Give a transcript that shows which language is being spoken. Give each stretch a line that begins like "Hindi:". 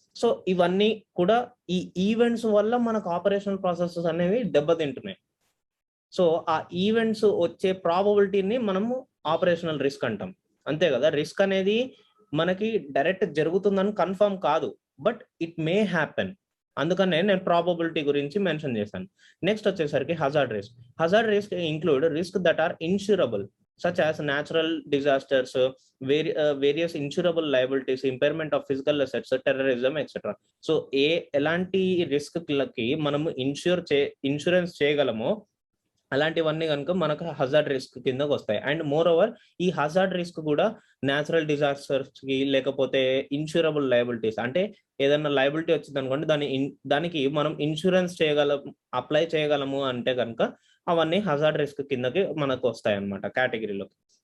Telugu: So ఇవన్నీ కూడా ఈ ఈవెంట్స్ వల్ల మనకు ఆపరేషనల్ ప్రాసెసెస్ అనేవి దెబ్బతింటున్నాయి. సో ఆ ఈవెంట్స్ వచ్చే ప్రాబబిలిటీని మనము ఆపరేషనల్ రిస్క్ అంటాం, అంతే కదా. రిస్క్ అనేది మనకి డైరెక్ట్ జరుగుతుందని కన్ఫర్మ్ కాదు,
English: But it may happen.
Telugu: అందుకనే నేను ప్రాబబిలిటీ గురించి మెన్షన్ చేశాను. నెక్స్ట్ వచ్చేసరికి hazard risk.
English: Hazard risk include risk that are insurable such as natural disasters, various insurable liabilities, impairment of physical assets, terrorism, etc.
Telugu: So ఎలాంటి risk లకి మనము insurance చేయగలమో అలాంటివన్నీ కనుక మనకు హజార్డ్ రిస్క్ కిందకు వస్తాయి. అండ్ మోర్ ఓవర్ ఈ హజార్డ్ రిస్క్ కూడా న్యాచురల్ డిజాస్టర్స్ కి, లేకపోతే ఇన్సూరబుల్ లయబిలిటీస్, అంటే ఏదైనా లయబిలిటీ వచ్చింది అనుకోండి, దానికి మనం ఇన్సూరెన్స్ అప్లై చేయగలము అంటే కనుక అవన్నీ హజార్డ్ రిస్క్ కిందకి మనకు వస్తాయి అన్నమాట, కేటగిరీలోకి.